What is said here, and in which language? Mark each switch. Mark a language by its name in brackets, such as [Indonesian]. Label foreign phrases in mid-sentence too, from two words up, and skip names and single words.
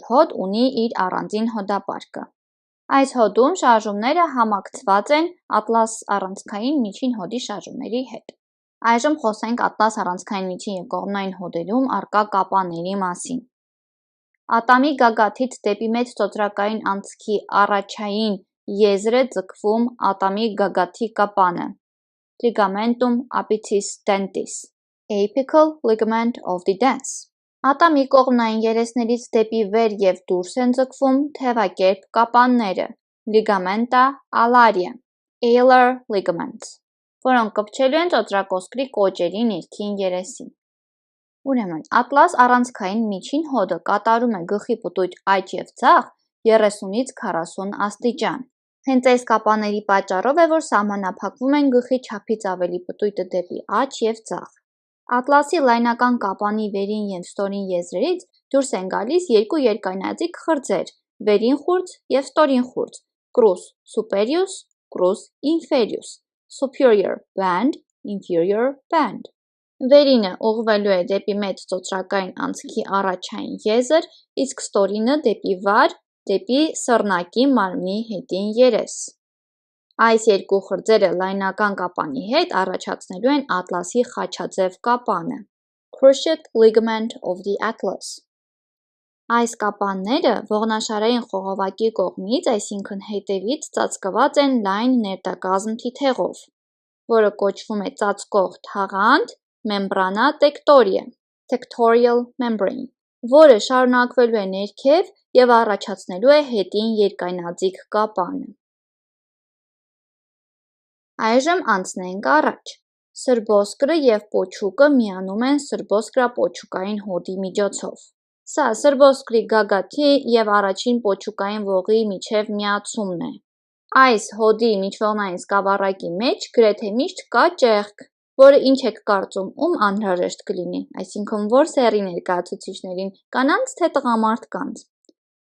[Armenian] հոդ ունի իր առանձին հոդապարկը։ Այս հոդում շարժումները համակցված են ատլաս առանցքային միջին հոդի շարժումների հետ։ Այժմ խոսենք ատլաս առանցքային միջին և կողմնային հոդերում առկա կապաների մասին։ Ատամի գագաթից դեպի մեծ ծոծրակային անցքի առաջային եզր է ձգվում ատամի գագաթի կապանը [Latin] ligamentum apicis dentis, [English] apical ligament of the [Armenian] dens։ Ատամի կողմնային երեսներից դեպի վեր և դուրս են ձգվում թևակերպ կապանները [Latin] ligamenta alaria, [English] alar ligaments, [Armenian] որոնք կպչելու են ծոծրակոսկրի կոճերի ներքին երեսին։ Ուրեմն, ատլաս առանցքային միջին հոդը կատարում է գլխի պտույտ աջ և ձախ 30-ից 40 աստիճան։ Հենց այս կապաների պատճառով է, որ սահմանափակվում են գլխի չափից ավելի պտույտը դեպի աջ և ձախ։ Ատլասի լայնական կապանի վերին և ստորին եզրերից դուրս են գալիս երկու երկայնաձիգ խրձեր՝ վերին խուրձ և ստորին խուրձ [Latin] (crus superius, crus inferius, [English] superior band, inferior band)։ [Armenian] Վերինը ուղղվելու է դեպի մեծ ծոծրակային անցքի առաջային եզր, իսկ ստորինը դեպի վար, դեպի սռնակի մարմնի հետին երես։ Այս երկու խրձերը լայնական կապանի հետ առաջացնելու են ատլասի խաչաձև կապանը [English] cruciate ligament of the atlas։ [Armenian] Այս կապանները ողնաշարային խողովակի կողմից, այսինքն հետևից ծածկված են լայն ներտակազմ թիթեղով, որը կոչվում է ծածկող թաղանթ [Latin] membrana tectoria [English] (tectorial membrane), [Armenian] որը շարունակվելու է ներքև և առաջացնելու է հետին երկայնաձիգ կապանը։ Այժմ անցնենք առաջ։ Սրբոսկրը և պոչուկը միանում են սրբոսկրապոչուկային հոդի միջոցով։ Սա սրբոսկրի գագաթի և առաջին պոչուկային ողի միջև միացումն է։ Այս հոդի միջողնային սկավառակի մեջ գրեթե միշտ կա ճեղք, որը ինչ եք կարծում, ում անհրաժեշտ կլինի, այսինքն որ սեռի ներկայացուցիչներին՝ կանանց թե տղամարդկանց։